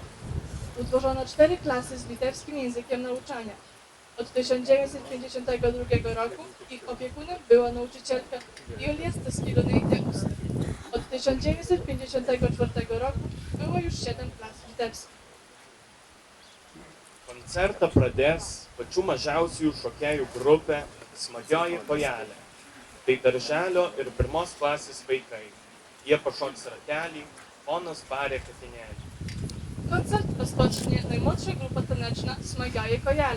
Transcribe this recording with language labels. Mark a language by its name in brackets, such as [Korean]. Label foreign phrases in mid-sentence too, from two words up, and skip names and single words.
[Polish] Utworzono 4 klasy z litewskim językiem nauczania. Od 1952 roku ich opiekunem była nauczycielka Julia Staskilonej-Deus. Od 1954 roku było już 7 klas litewskich. [Lithuanian] Koncertą pradės pačių mažiausiųjų šokėjų grupė Smagioji kojelė. Tai darželio ir 1 klasės vaikai. Jie pašoks ratelį, ponas barė katinėlį. [Polish] Koncert rozpocznie najmłodsza grupa taneczna Smagaje Kojale.